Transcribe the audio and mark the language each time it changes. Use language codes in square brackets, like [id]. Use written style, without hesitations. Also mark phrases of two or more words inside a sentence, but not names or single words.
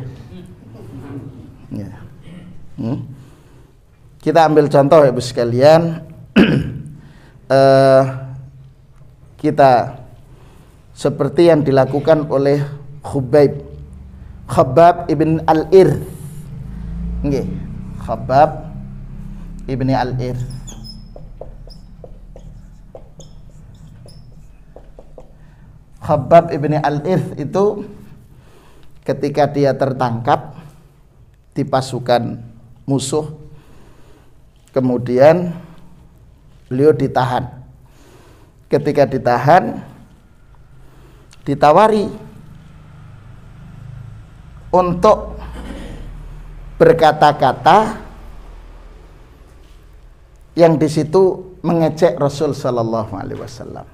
[id] Nggih. Kita ambil contoh Ibu sekalian. Kita seperti yang dilakukan oleh Khabbab ibn al-Irth. Nggih, Khabbab ibn al-Irth. Khabbab ibn al-Irth itu ketika dia tertangkap di pasukan musuh, kemudian beliau ditahan. Ketika ditahan, ditawari untuk berkata-kata yang di situ mengejek Rasul [ar] صلى الله عليه وسلم.